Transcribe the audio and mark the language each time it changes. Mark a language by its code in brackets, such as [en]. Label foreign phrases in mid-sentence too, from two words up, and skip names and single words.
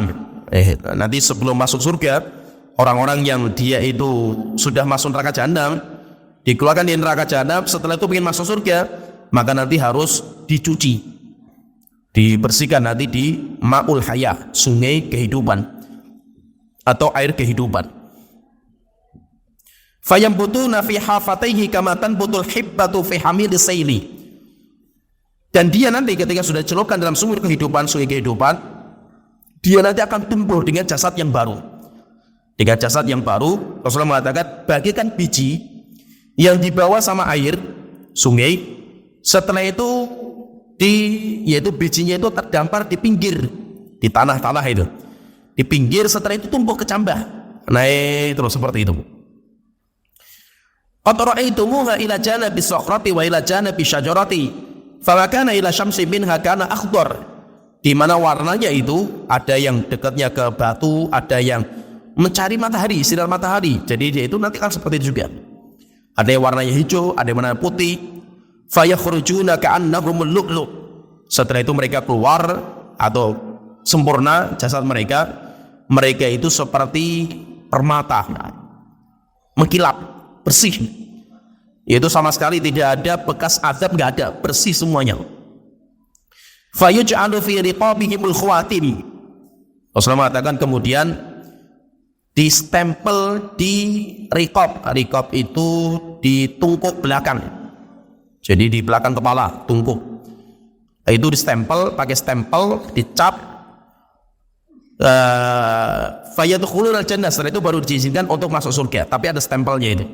[id] Nanti sebelum masuk surga, orang-orang yang dia itu sudah masuk neraka jahanam, dikeluarkan dari neraka jahanam, setelah itu ingin masuk surga, maka nanti harus dicuci, dibersihkan nanti di [ar] ماء الحياة, [id] sungai kehidupan atau air kehidupan. [ar] فينبتون في حافتيه كما تنبت الحبة في حميل السيل. [id] Dan dia nanti ketika sudah dicelupkan dalam sungai kehidupan, dia nanti akan tumbuh dengan jasad yang baru. Dengan jasad yang baru, Rasulullah mengatakan bagikan biji yang dibawa sama air sungai, setelah itu yaitu bijinya itu terdampar di pinggir, di tanah-tanah itu, di pinggir, setelah itu tumbuh kecambah, naik terus seperti itu. [ar] قد رأيتموها إلى جانب الصخرة وإلى جانب الشجرة فكان إلى الشمس منها كان أخضر. [id] Di mana warnanya itu ada yang dekatnya ke batu, ada yang mencari matahari, sinar matahari. Jadi dia itu nanti kan seperti itu juga. Ada yang warnanya hijau, ada yang warna putih. [ar] فيخرجون كأنهم اللؤلؤ'. [id] Setelah itu mereka keluar atau sempurna jasad mereka. Mereka itu seperti permata, mengkilap, bersih. Itu sama sekali tidak ada bekas azab, nggak ada, bersih semuanya. [ar] فيجعل في رقابهم الخواتيم. [id] Rasulullah mengatakan kemudian distempel di riqab. Riqab itu di tungkuk belakang. Jadi di belakang kepala, tungkuk. Itu distempel, pakai stempel, dicap. [ar] فيدخلون الجنة, [id] setelah itu baru diizinkan untuk masuk surga, tapi ada stempelnya itu.